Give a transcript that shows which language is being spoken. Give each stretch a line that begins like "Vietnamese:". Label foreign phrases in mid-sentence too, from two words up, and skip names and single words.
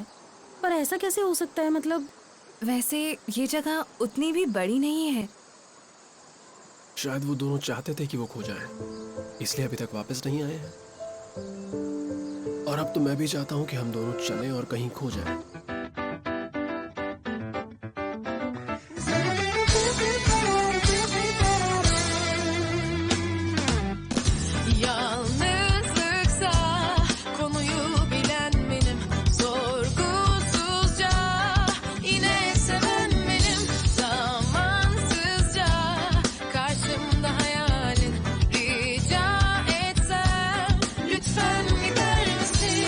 Hindi: पर ऐसा कैसे हो सकता है? मतलब वैसे ये जगह उतनी भी बड़ी नहीं है। शायद वो दोनों चाहते थे कि वो खो जाएं, इसलिए अभी तक वापस नहीं आए हैं। और अब तो मैं भी चाहता हूँ कि हम दोनों चलें और कहीं खो जाएं।
Turkish: Yalnızlıksa konuyu bilen benim, sorgusuzca yine seven benim, zamansızca karşımda hayalin, rica etsem lütfen gider misin?